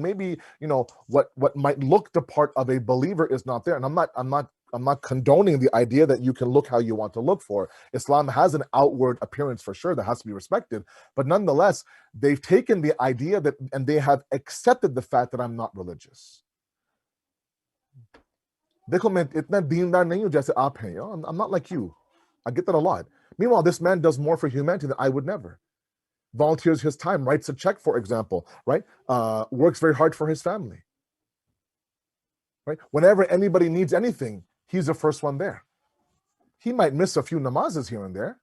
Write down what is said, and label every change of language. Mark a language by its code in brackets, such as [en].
[en] Maybe, what might look the part of a believer is not there. And I'm not condoning the idea that you can look how you want to look for. Islam has an outward appearance for sure that has to be respected. But nonetheless, they've taken the idea that, and they have accepted the fact that I'm not religious. [hi] देखो मैं इतना दीनदार नहीं हूं जैसे आप हैं, [en] I'm not like you. I get that a lot. Meanwhile, this man does more for humanity than I would never. Volunteers his time, writes a check, for example, right? Works very hard for his family, right? Whenever anybody needs anything, he's the first one there. He might miss a few namazes here and there.